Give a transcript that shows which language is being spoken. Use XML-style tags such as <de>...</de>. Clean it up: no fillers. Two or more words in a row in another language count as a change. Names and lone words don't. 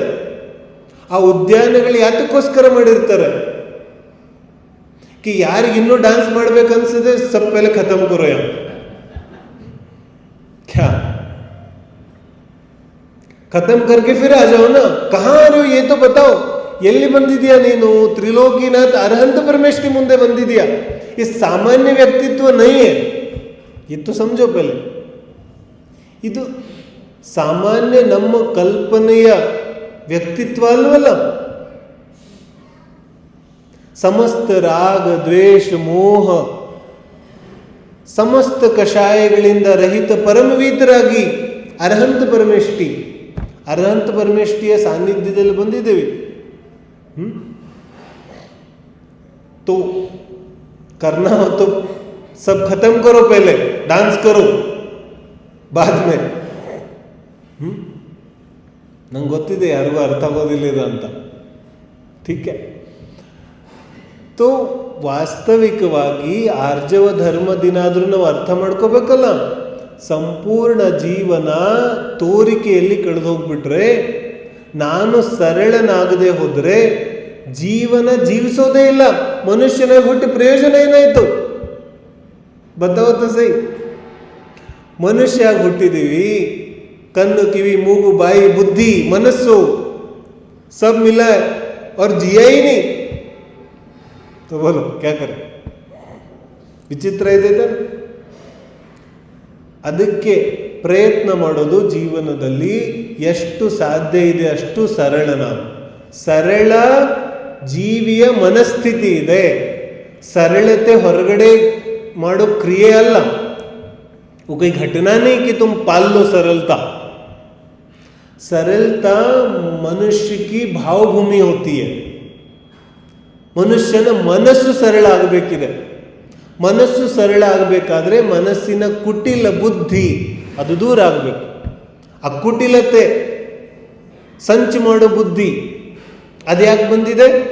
<kn>ಆ ಉದ್ಯಾನಗಳು ಯಾತಕ್ಕೋಸ್ಕರ ಮಾಡಿರ್ತಾರೆ?</kn> <hi>कि</hi> <kn>ಯಾರಿಗೆ ಇನ್ನೂ</kn> <hi>डांस ಮಾಡ್ಬೇಕನ್ಸಿದೆ सब पहले खत्म करो यार. क्या खत्म करके फिर आ जाओ ना. कहाँ आ रहे हो ये तो बताओ.</hi> <kn>ಎಲ್ಲಿ ಬಂದಿದ್ಯಾ ನೀನು? ತ್ರಿಲೋಕಿನಾಥ್ ಅರ್ಹಂತ ಪರಮೇಶ್ವರಿ ಮುಂದೆ ಬಂದಿದ್ಯಾ. ಈ ಸಾಮಾನ್ಯ ವ್ಯಕ್ತಿತ್ವ</kn> <hi>नहीं है, ये तो समझो पहले.</hi> <kn>ಇದು ಸಾಮಾನ್ಯ ನಮ್ಮ ಕಲ್ಪನೆಯ ವ್ಯಕ್ತಿತ್ವ ಅಲ್ವಲ್ಲ. ಸಮಸ್ತ ರಾಗ ದ್ವೇಷ ಮೋಹ ಸಮಸ್ತ ಕಷಾಯಗಳಿಂದ ರಹಿತ ಪರಮವೀತರಾಗಿ ಅರ್ಹಂತ ಪರಮೇಷ್ಠಿಯ ಸಾನ್ನಿಧ್ಯದಲ್ಲಿ ಬಂದಿದ್ದೇವೆ.</kn> <hi>तो करना हो तो सब खत्म करो, पहले डांस करो, बाद में.</hi> <kn>ನಂಗೆ ಗೊತ್ತಿದೆ ಯಾರಿಗೂ ಅರ್ಥ ಆಗೋದಿಲ್ಲ ಇದು ಅಂತ.</kn> <hi>ठीक है.</hi> <kn>तो ವಾಸ್ತವಿಕವಾಗಿ ಆರ್ಜವ ಧರ್ಮ ದಿನಾದ್ರೂ ನಾವು ಅರ್ಥ ಮಾಡ್ಕೋಬೇಕಲ್ಲ. ಸಂಪೂರ್ಣ ಜೀವನ ತೋರಿಕೆಯಲ್ಲಿ ಕಳೆದು ಹೋಗ್ಬಿಟ್ರೆ, ನಾನು ಸರಳನಾಗದೆ ಹೋದ್ರೆ ಜೀವನ ಜೀವಿಸೋದೇ ಇಲ್ಲ. ಮನುಷ್ಯನಾಗಿ ಹುಟ್ಟಿ ಪ್ರಯೋಜನ ಏನಾಯ್ತು?</kn> <hi>बताओ तो सही.</hi> <kn>ಮನುಷ್ಯ ಆಗಿ ಹುಟ್ಟಿದೀವಿ, ಕಣ್ಣು ಕಿವಿ ಮೂಗು ಬಾಯಿ ಬುದ್ಧಿ ಮನಸ್ಸು</kn> <hi>सब मिला है और जिया ही नहीं. तो बोलो क्या करें?</hi> <kn>ವಿಚಿತ್ರ ಇದೆ ತಾನೆ. ಅದಕ್ಕೆ ಪ್ರಯತ್ನ ಮಾಡೋದು ಜೀವನದಲ್ಲಿ ಎಷ್ಟು ಸಾಧ್ಯ ಇದೆ ಅಷ್ಟು ಸರಳ. ನಾವು ಸರಳ ಜೀವಿಯ ಮನಸ್ಥಿತಿ ಇದೆ. सरलते ಹೊರಗಡೆ ಮಾಡೋ ಕ್ರಿಯೆ ಅಲ್ಲ.</kn> <hi>वो कोई घटना नहीं कि तुम पाल लो सरलता. सरलता मनुष्य की भावभूमि होती है.</hi> <kn>ಮನುಷ್ಯನ ಮನಸ್ಸು ಸರಳ ಆಗಬೇಕಿದೆ. ಮನಸ್ಸು ಸರಳ ಆಗಬೇಕಾದ್ರೆ ಮನಸ್ಸಿನ ಕುಟಿಲ ಬುದ್ಧಿ ಅದು ದೂರ ಆಗಬೇಕು. ಆ ಕುಟಿಲತೆ ಸಂಚು ಮಾಡೋ ಬುದ್ಧಿ ಅದು ಯಾಕೆ ಬಂದಿದೆ?</kn>